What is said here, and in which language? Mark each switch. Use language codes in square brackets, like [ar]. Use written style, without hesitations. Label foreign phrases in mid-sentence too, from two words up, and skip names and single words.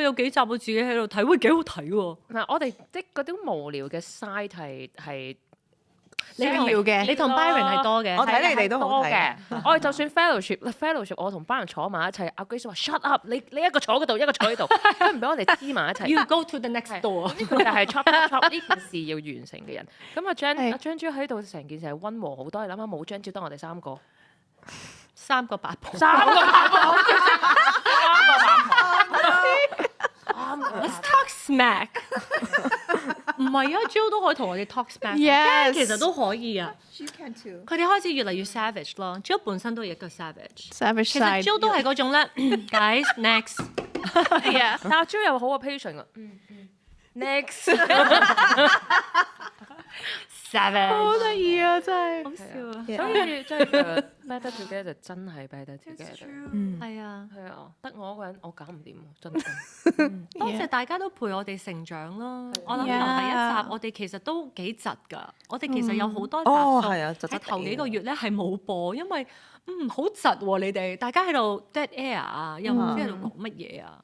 [yue] 有幾集我自己喺度睇，喂，幾好睇喎！嗱，我哋即係嗰啲無聊嘅 side 係你同 Byron 係多嘅。我睇你哋都好睇嘅。我哋就算 fellowship，我同 Byron 坐埋一齊，阿 Grace 話 [en] shut up， [yue] 你一個坐嗰度，一個坐呢度，佢唔俾我哋黐埋一齊。 [en] You go to the next door。 [yue] 佢就係 chop 呢件事要完成嘅人。咁阿張珠喺度成件事係溫和好多。你諗下冇張珠得我哋3個 3個八婆。 [en] Let's talk smack。 [yue] 唔係啊 ，Jill 都可以同我哋 [en] talk smack。 [yue] Yes 其實都可以啊。 [en] She can too。 [yue] 佢哋開始越嚟越 savage 咯。Jill 本身都係一個 savage。 Savage 其實 side. Jill 都係嗰種咧 ， [en] guys next。 [yue] 但阿 Jill 有好嘅 patient 啊。Next。 savage。好得意啊，真係。好笑啊！所以真係 [en] better together [yue] 真係 [en] better together。 [yue] 係啊。係啊，得我一個人我搞唔掂喎，真係。多謝大家都陪我哋成長咯。我諗由第一 Yeah 集，我哋其實都幾窒㗎。我哋其實有好多集數哦係啊窒窒地喺頭幾個月咧係冇播，因為好窒喎你哋，大家喺度 [en] dead air [yue] 啊，又唔知喺度講乜嘢啊。